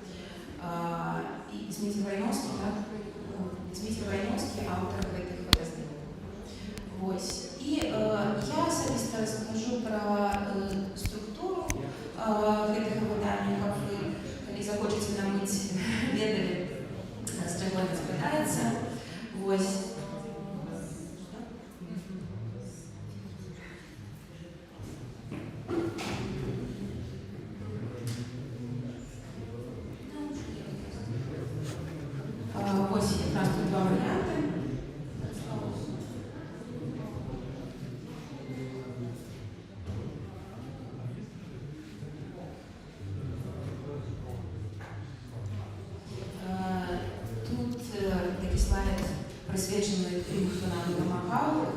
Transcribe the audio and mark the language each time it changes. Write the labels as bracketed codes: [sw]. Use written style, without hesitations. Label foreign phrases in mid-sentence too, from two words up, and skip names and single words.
[be] І Дмітрий Вайновскі, так? Дмітрий Вайновскі, аўтар гэтых выдаздаў. Вось. І я асабіста раскажу пра структуру гэтага выдання, каб вы, калі захочаце набыць, ведалі, з чаго гэта складаецца. Вось. [uk] Ось якраз тут два варіанти. Тут такі слайд присвячений тим, хто нам допомагав.